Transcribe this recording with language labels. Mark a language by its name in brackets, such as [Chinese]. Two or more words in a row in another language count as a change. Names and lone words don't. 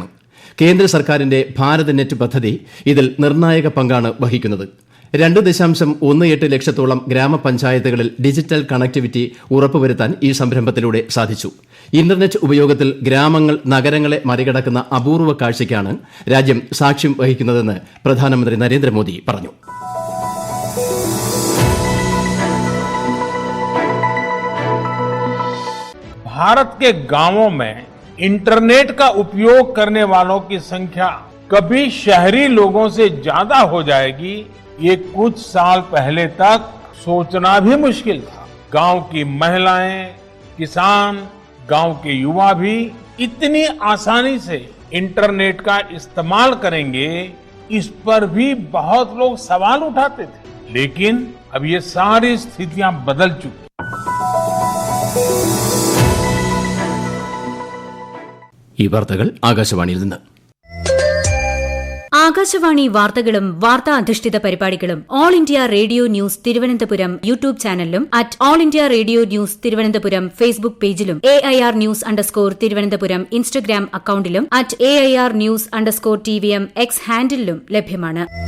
[Malayalam] കേന്ദ്ര സർക്കാരിന്റെ ഭാരത് നെറ്റ് പദ്ധതി ഇതിൽ നിർണായക പങ്കാണ് വഹിക്കുന്നത്. 2.18 ലക്ഷത്തോളം ഗ്രാമപഞ്ചായത്തുകളിൽ ഡിജിറ്റൽ കണക്ടിവിറ്റി ഉറപ്പുവരുത്താൻ ഈ സംരംഭത്തിലൂടെ സാധിച്ചു. ഇന്റർനെറ്റ് ഉപയോഗത്തിൽ ഗ്രാമങ്ങൾ നഗരങ്ങളെ മറികടക്കുന്ന അപൂർവ കാഴ്ചയ്ക്കാണ് രാജ്യം സാക്ഷ്യം വഹിക്കുന്നതെന്ന് പ്രധാനമന്ത്രി നരേന്ദ്രമോദി പറഞ്ഞു. [Hindi] भारत के गांवों में इंटरनेट का उपयोग करने वालों की संख्या कभी शहरी लोगों से ज्यादा हो जाएगी, ये कुछ साल पहले तक सोचना भी मुश्किल था. गांव की महिलाएं, किसान, गांव के युवा भी इतनी आसानी से इंटरनेट का इस्तेमाल करेंगे, इस पर भी बहुत लोग सवाल उठाते थे. लेकिन अब ये सारी स्थितियां बदल चुकी. [Malayalam] ഈ വാർത്തകൾ ആകാശവാണിയിൽ നിന്ന്. ആകാശവാണി വാർത്തകളും വാർത്താ അധിഷ്ഠിത പരിപാടികളും ഓൾ ഇന്ത്യ റേഡിയോ ന്യൂസ് തിരുവനന്തപുരം യൂട്യൂബ് ചാനലിലും അറ്റ് ഓൾ ഇന്ത്യ റേഡിയോ ന്യൂസ് തിരുവനന്തപുരം ഫേസ്ബുക്ക് പേജിലും AIR ന്യൂസ് _തിരുവനന്തപുരം ഇൻസ്റ്റഗ്രാം അക്കൌണ്ടിലും അറ്റ് AIR ന്യൂസ് _TVM X ഹാൻഡിലും ലഭ്യമാണ്.